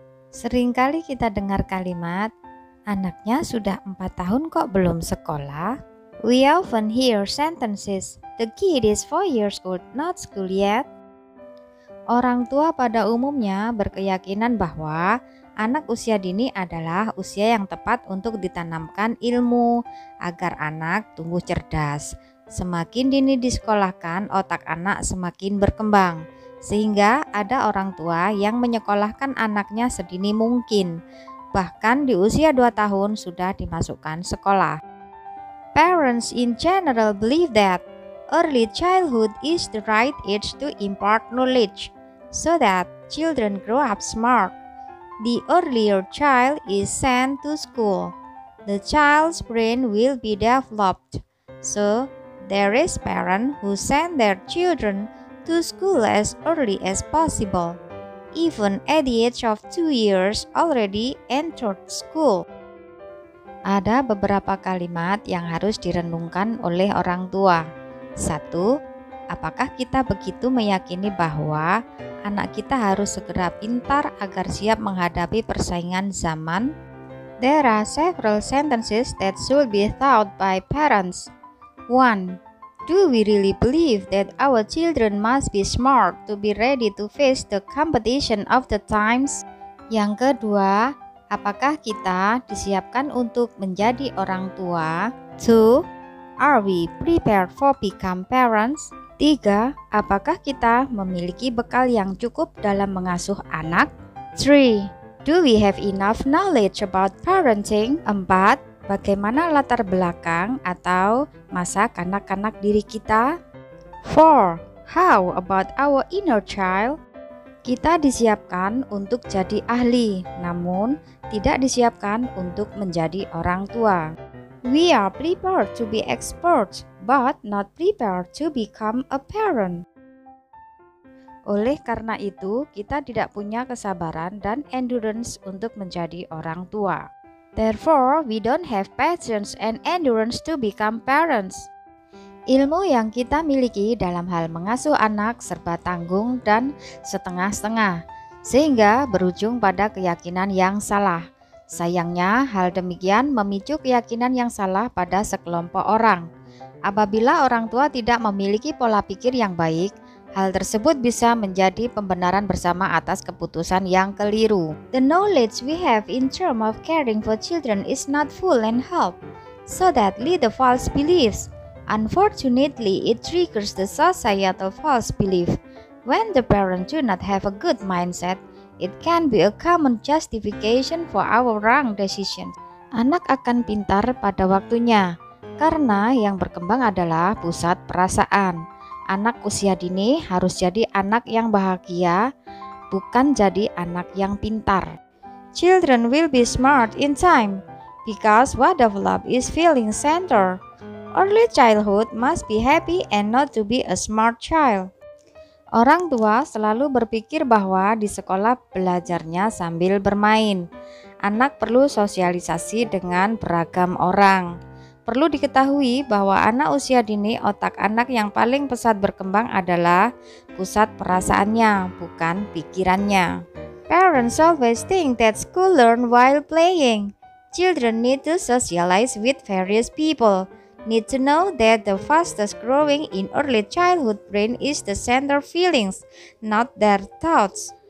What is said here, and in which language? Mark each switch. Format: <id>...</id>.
<id>Seringkali kita dengar kalimat, anaknya sudah 4 tahun kok belum sekolah.</id> <en>We often hear sentences, the kid is 4 years old, not school yet.</en> <id>Orang tua pada umumnya berkeyakinan bahwa anak usia dini adalah usia yang tepat untuk ditanamkan ilmu agar anak tumbuh cerdas. Semakin dini disekolahkan, otak anak semakin berkembang. Sehingga ada orang tua yang menyekolahkan anaknya sedini mungkin. Bahkan di usia 2 tahun sudah dimasukkan sekolah.</id> <en>Parents in general believe that early childhood is the right age to impart knowledge, so that children grow up smart. The earlier child is sent to school, the child's brain will be developed. So, there is parents who send their children to school as early as possible, even at the age of 2 years already entered school.</en> <id>Ada beberapa kalimat yang harus direnungkan oleh orang tua. 1. Apakah kita begitu meyakini bahwa anak kita harus segera pintar agar siap menghadapi persaingan zaman?</id> <en>There are several sentences that should be thought by parents. 1. Do we really believe that our children must be smart to be ready to face the competition of the times?</en> <id>Yang kedua, apakah kita disiapkan untuk menjadi orang tua? 2.</id> <en>Are we prepared for become parents? 3.</en> <id>Apakah kita memiliki bekal yang cukup dalam mengasuh anak? 3.</id> <en>Do we have enough knowledge about parenting? 4.</en> <id>Bagaimana latar belakang atau masa kanak-kanak diri kita? 4.</id> <en>How about our inner child?</en> <id>Kita disiapkan untuk jadi ahli, namun tidak disiapkan untuk menjadi orang tua.</id> <en>We are prepared to be experts, but not prepared to become a parent.</en> <id>Oleh karena itu, kita tidak punya kesabaran dan endurance untuk menjadi orang tua.</id> <en>Therefore, we don't have patience and endurance to become parents.</en> <id>Ilmu yang kita miliki dalam hal mengasuh anak serba tanggung dan setengah-setengah, sehingga berujung pada keyakinan yang salah. Sayangnya, hal demikian memicu keyakinan yang salah pada sekelompok orang. Apabila orang tua tidak memiliki pola pikir yang baik, hal tersebut bisa menjadi pembenaran bersama atas keputusan yang keliru.</id> <en>The knowledge we have in terms of caring for children is not full and help, so that lead the false beliefs. Unfortunately, it triggers the societal false belief. When the parents do not have a good mindset, it can be a common justification for our wrong decisions.</en> <id>Anak akan pintar pada waktunya, karena yang berkembang adalah pusat perasaan. Anak usia dini harus jadi anak yang bahagia, bukan jadi anak yang pintar.</id> <en>Children will be smart in time, because what develop is feeling center. Early childhood must be happy and not to be a smart child.</en> <id>Orang tua selalu berpikir bahwa di sekolah belajarnya sambil bermain. Anak perlu sosialisasi dengan beragam orang. Perlu diketahui bahwa anak usia dini, otak anak yang paling pesat berkembang adalah pusat perasaannya, bukan pikirannya.</id> <en>Parents always think that school learn while playing. Children need to socialize with various people. Need to know that the fastest growing in early childhood brain is the center feelings, not their thoughts.</en>